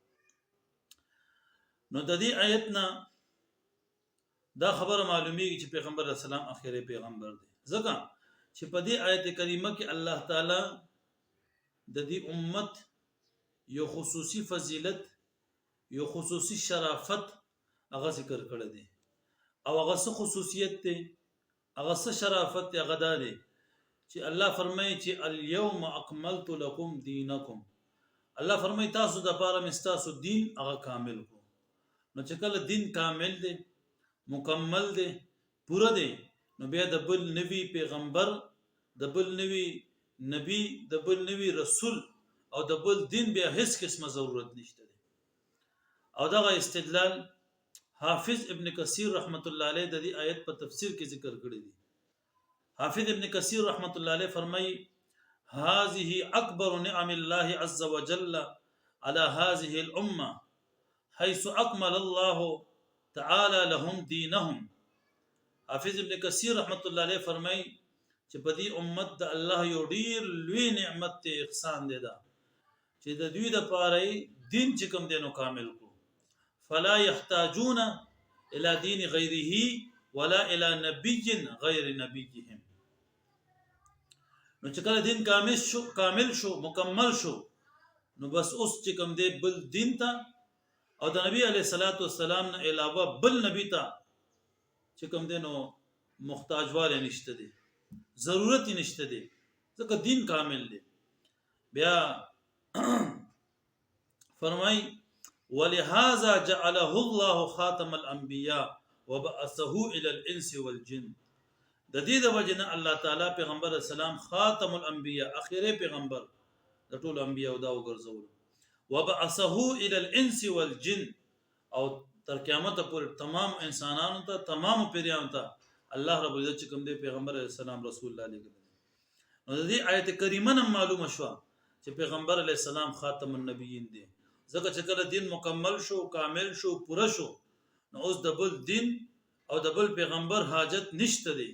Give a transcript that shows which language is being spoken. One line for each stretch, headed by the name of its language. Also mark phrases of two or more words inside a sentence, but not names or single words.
Pashto: نو د دې آیت نه دا خبره معلومیږي چې پیغمبر اسلام اخیری پیغمبر دی ځکه چې په دې آیت کریمه کې الله تعالی د دې امت یو خصوصي فضیلت یو خصوصي شرافت هغه ذکر کړی دی او هغه څه خصوصیت دی هغه څه شرافت دی هغه دا دی چې الله فرمایي چې
Arabic: اليوم اکملت لكم دینکم.
Pashto: الله فرمایي تاسو د لپاره مستاسو دین هغه کامل کو. نو چې کله دین کامل دی مکمل دی پوره دی نو بیا د بل نبی پیغمبر د بل نبی نبی د بل نبی رسول او د بل دین بیا هیڅ قسمه ضرورت نشته دی. او دغه استدلال حافظ ابن کثیر رحمت الله علیه د دې آیت په تفسیر کې ذکر کړی دی. حافظ ابن کثیر رحمت الله علیه فرمایي
Arabic: هذه اکبر نعم الله عز وجل على هذه الامه حيث اكمل الله تعالى لهم دينهم.
Pashto: حافظ ابن کثیر رحمت الله علیه فرمایي چې په دې امت د الله یو ډیر لوی نعمت ته احسان دی دا چې د دوی د پاره دین چې کوم دینو کامل کو
Arabic: فلا يحتاجون الى دين غيره ولا الى نبي غير نبيهم.
Pashto: نو چې کله دین کامل شو مکمل شو نو بس اوس چې کوم دی بل دین ته او د نبی علیه الصلاۃ والسلام نه علاوه بل نبی ته چې کوم دی نو محتاجواله نشته دی ضرورت نشته دی ځکه دین کامل دی. بیا فرمای
Arabic: ولهذا جعله الله خاتم الانبیاء وبعثه الى الانس والجن.
Pashto: د دې د وجنه الله تعالی پیغمبر اسلام خاتم الانبیاء اخیری پیغمبر د ټولو انبیاء دا وګرځول
Arabic: وبعثه الى الانس والجن
Pashto: او تر قیامت پورې تمام انسانانو ته تمام پیریانو ته الله رب العزت کوم دی پیغمبر اسلام رسول الله علیه. نو د دې آیت کریمه نه معلومه شو چې پیغمبر علیه السلام خاتم النبیین دی ځکه چې کله دین مکمل شو کامل شو پوره شو نو اوس د بل دین او د بل پیغمبر حاجت نشته دی.